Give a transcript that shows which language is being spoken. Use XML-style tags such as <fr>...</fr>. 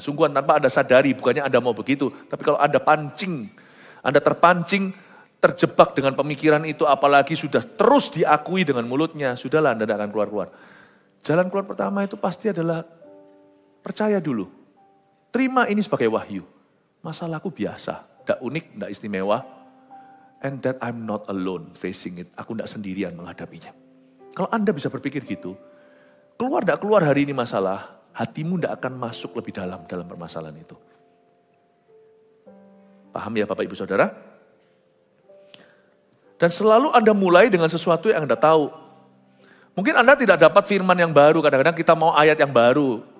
<id>Sungguhan tanpa Anda sadari, bukannya Anda mau begitu. Tapi kalau Anda terpancing, terjebak dengan pemikiran itu, apalagi sudah terus diakui dengan mulutnya, sudahlah Anda tidak akan keluar-keluar. Jalan keluar pertama itu pasti adalah percaya dulu. Terima ini sebagai wahyu. Masalahku biasa, tidak unik, tidak istimewa.</id> <en>And that I'm not alone facing it.</en> <id>Aku tidak sendirian menghadapinya. Kalau Anda bisa berpikir gitu, keluar tidak keluar hari ini masalah, hatimu tidak akan masuk lebih dalam permasalahan itu. Paham ya Bapak Ibu Saudara? Dan selalu Anda mulai dengan sesuatu yang Anda tahu. Mungkin Anda tidak dapat firman yang baru, kadang-kadang kita mau ayat yang baru.</id>